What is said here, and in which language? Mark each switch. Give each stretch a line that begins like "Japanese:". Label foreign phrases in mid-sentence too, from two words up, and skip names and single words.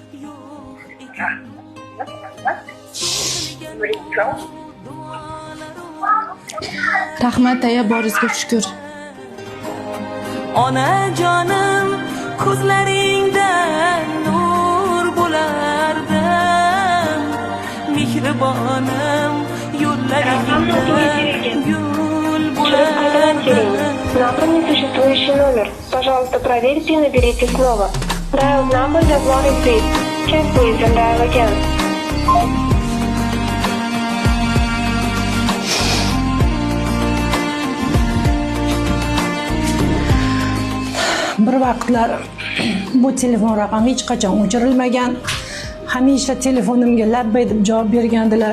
Uzbek: Rahmat aya, boringizga shukr. Onajonim, ko'zlaringdan nur bo'lardim. Mehribonim, yo'llaringdan gul bo'lardim.
Russian: Набран несуществующий номер. Пожалуйста, проверьте и наберите снова.
English: Dial number does not exist. Check please and dial again.
Uzbek: Bir vaqtlar bu telefon raqami hech qachon o'chirilmagan. Hamisha telefonimga labbay deb javob bergandilar.